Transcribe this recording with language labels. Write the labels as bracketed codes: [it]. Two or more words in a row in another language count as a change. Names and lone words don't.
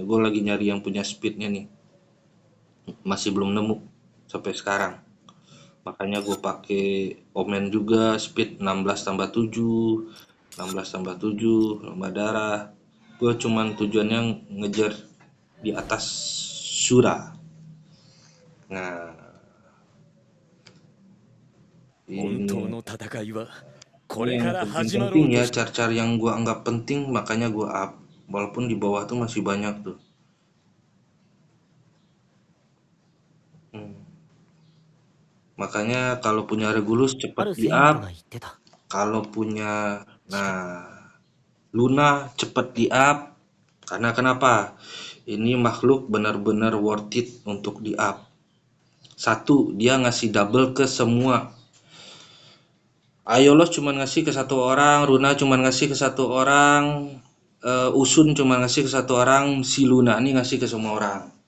[id] Gue lagi nyari yang punya speednya nih. Masih belum nemu sampai sekarang. Makanya gue pakai Omen juga, speed 16 tambah 7, 16 tambah 7, nambah darah. Gue cuman tujuannya ngejar di atas Sura. Nah, [ja] 本当 [id] ini [ja] の戦いはこ [id] ini [ja] れ [id] yang [ja] から始まろ [id] penting-penting [ja] うと [id] ya, [ja] して [id] car-car yang gue anggap penting, makanya gue up. Walaupun di bawah tuh masih banyak tuh. Hmm. Makanya kalau punya Regulus [ja] あ [id] cepet [ja] る [id] di [ja] セイント [id] up. [ja] が言ってた [id] Kalau punya, nah, Luna cepet di up. Karena kenapa? Ini makhluk benar-benar [en] worth it [id] untuk di up. Satu, dia ngasih double ke semua. Ayolos cuma ngasih ke satu orang, Runa cuma ngasih ke satu orang, Usun cuma ngasih ke satu orang, si Luna ini ngasih ke semua orang.